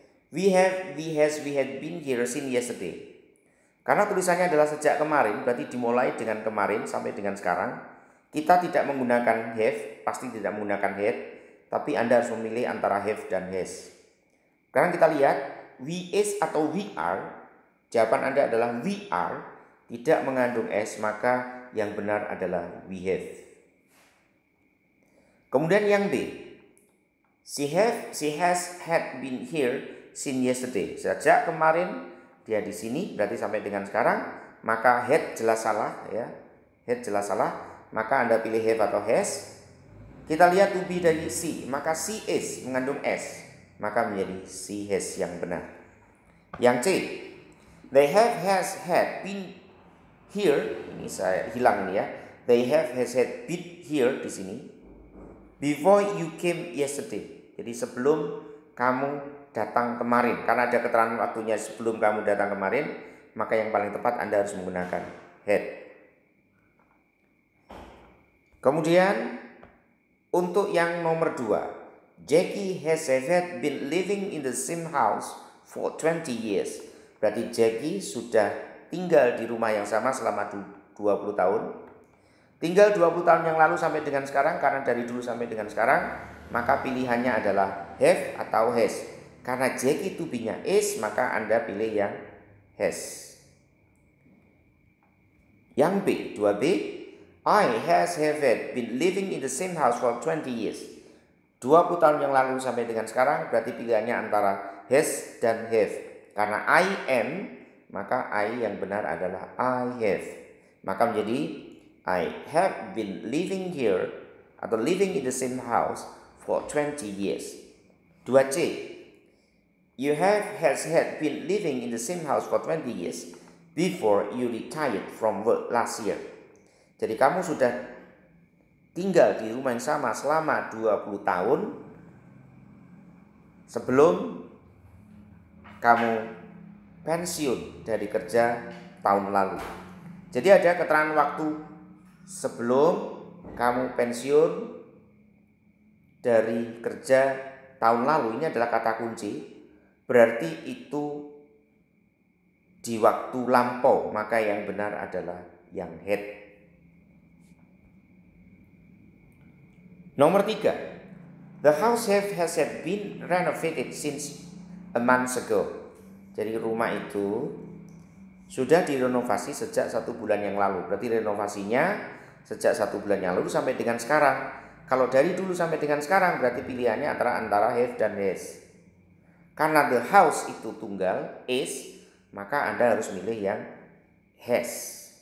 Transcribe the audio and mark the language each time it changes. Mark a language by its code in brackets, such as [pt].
[en] We have, we has, we had been here since yesterday. [id] Karena tulisannya adalah sejak kemarin, berarti dimulai dengan kemarin sampai dengan sekarang. Kita tidak menggunakan have, pasti tidak menggunakan had. tapi Anda harus memilih antara have dan has. Sekarang kita lihat we is atau we are. Jawaban Anda adalah we are, tidak mengandung s, maka yang benar adalah we have. Kemudian yang B, [en] she has had been here since yesterday. [id] Sejak kemarin dia di sini, berarti sampai dengan sekarang. Maka had jelas salah, ya. Had jelas salah, maka Anda pilih have atau has. Kita lihat to be dari she, maka she is mengandung s, maka menjadi she has yang benar. Yang C, [en] they has had been here. [id] Ini saya hilang ini ya. [en] They have has had been here [id] di sini. [en] Before you came yesterday. [id] Jadi sebelum kamu datang kemarin. Karena ada keterangan waktunya sebelum kamu datang kemarin, maka yang paling tepat Anda harus menggunakan had. Kemudian untuk yang nomor 2, [en] Jackie has had been living in the same house for 20 years. [id] Berarti Jackie sudah tinggal di rumah yang sama selama 20 tahun. Tinggal 20 tahun yang lalu sampai dengan sekarang, karena dari dulu sampai dengan sekarang, maka pilihannya adalah have atau has. Karena Jackie to be-nya is, maka Anda pilih yang has. [en] Yang B, 2B, I have been living in the same house for 20 years. [id] 20 tahun yang lalu sampai dengan sekarang, berarti pilihannya antara has dan have. Karena I am, maka I yang benar adalah I have. Maka menjadi [en] I have been living here atau living in the same house for 20 years. 2C, you has had been living in the same house for 20 years before you retired from work last year. [id] Jadi kamu sudah tinggal di rumah yang sama selama 20 tahun sebelum kamu pensiun dari kerja tahun lalu. Jadi ada keterangan waktu sebelum kamu pensiun dari kerja tahun lalu. Ini adalah kata kunci. Berarti itu di waktu lampau, maka yang benar adalah yang had. [en] Nomor 3, the house has been renovated since a month ago. [id] Jadi rumah itu sudah direnovasi sejak 1 bulan yang lalu. Berarti renovasinya sejak 1 bulan yang lalu sampai dengan sekarang. Kalau dari dulu sampai dengan sekarang, berarti pilihannya antara have dan has. Karena the house itu tunggal, is, maka Anda harus milih yang has.